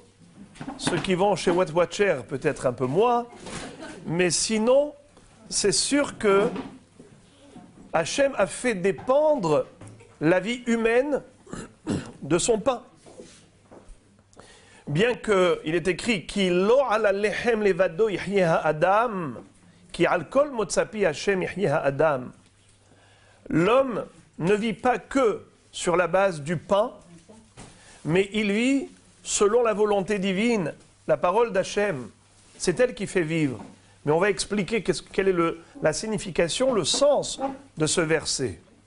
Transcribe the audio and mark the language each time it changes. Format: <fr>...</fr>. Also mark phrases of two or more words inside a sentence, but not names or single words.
<fr>Ceux qui vont chez What Watcher, peut-être un peu moins, mais sinon, c'est sûr que Hachem a fait dépendre la vie humaine de son pain. Bien qu'il est écrit</fr> <he>כי לא על לחם לבדו יחיה האדם, כי על כל מוצא פי השם יחיה האדם.</he> <fr>L'homme ne vit pas que sur la base du pain, mais il vit selon la volonté divine, la parole d'Hachem. C'est elle qui fait vivre. Mais on va expliquer quelle est la signification, le sens de ce verset.</fr>